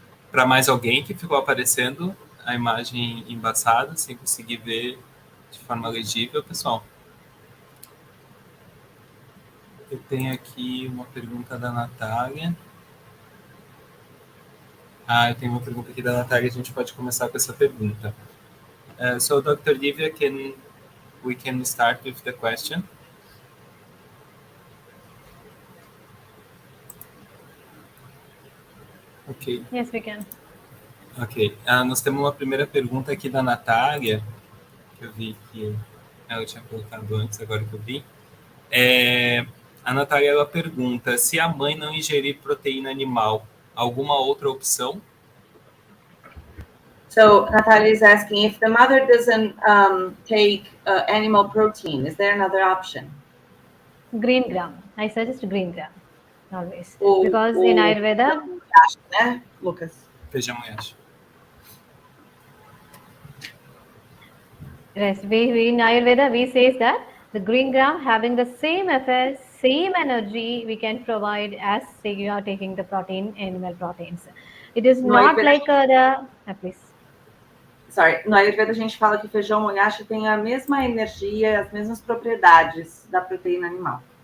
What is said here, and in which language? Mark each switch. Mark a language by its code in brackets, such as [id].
[pt] Para mais alguém que ficou aparecendo a imagem embaçada, sem conseguir ver de forma legível, pessoal. Eu tenho aqui uma pergunta da Natália. Eu tenho uma pergunta aqui da Natália, a gente pode começar com essa pergunta. [en] So, Dr. Divya, we can start with the question? Ok. Yes, we can. Ok. [pt] Nós temos uma primeira pergunta aqui da Natália, que eu vi que ela tinha colocado antes, agora que eu vi. A Natália, ela pergunta se a mãe não ingerir proteína animal, alguma outra opção? [en] So Natalia is asking, if the mother doesn't take animal protein, is there another option? Green gram. I suggest green gram always. Because in Ayurveda... [pt] Né, Lucas? Feijão moyashi. [en] Yes, in Ayurveda, we say that the green gram having the same effect, same energy we can provide as say you are taking the protein, animal proteins. It is not like please. [pt] No Ayurveda a gente fala que feijão moyashi tem a mesma energia, as mesmas propriedades da proteína animal.